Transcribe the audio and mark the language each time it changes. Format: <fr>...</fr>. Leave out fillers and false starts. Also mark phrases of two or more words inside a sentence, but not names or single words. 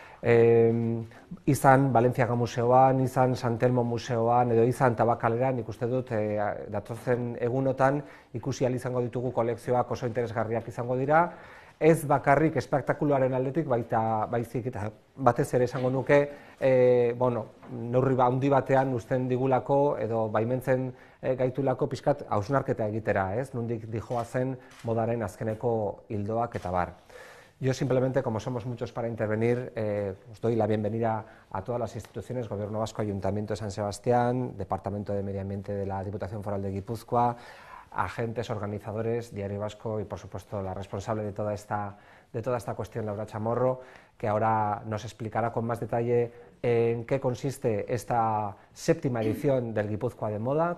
<eu>Izan Valentziaga Museoan, izan San Telmo Museoan edo izan Tabakaleran, ikuste dut datozen egunotan ikusi ahal izango ditugu kolekzioak oso interesgarriak izango dira, ez bakarrik espektakuluaren aldetik, baizik eta batez ere esango nuke, neurri handi batean uzten digulako edo baimentzen gaitulako pixkat hausnarketa egitera, ez? Nondik dijoazen modaren azkeneko ildoak eta bar.</eu> <es>Yo simplemente, como somos muchos para intervenir, os doy la bienvenida a todas las instituciones, Gobierno Vasco, Ayuntamiento de San Sebastián, Departamento de Medio Ambiente de la Diputación Foral de Guipúzcoa, agentes, organizadores, Diario Vasco y, por supuesto, la responsable de toda esta cuestión, Laura Chamorro, que ahora nos explicará con más detalle en qué consiste esta séptima edición del Guipúzcoa de Moda,</es>